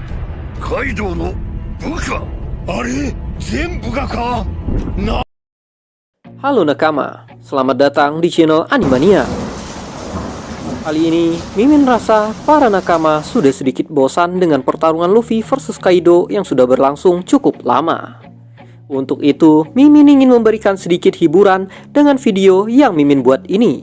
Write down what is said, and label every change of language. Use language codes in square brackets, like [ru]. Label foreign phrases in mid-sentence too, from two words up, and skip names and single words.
[ja] カイドウの部下、あれ全部がかな。 [id] Halo nakama, selamat datang di channel Animania. Kali ini, Mimin rasa para nakama sudah sedikit bosan dengan pertarungan Luffy versus Kaido yang sudah berlangsung cukup lama. Untuk itu, Mimin ingin memberikan sedikit hiburan dengan video yang Mimin buat ini.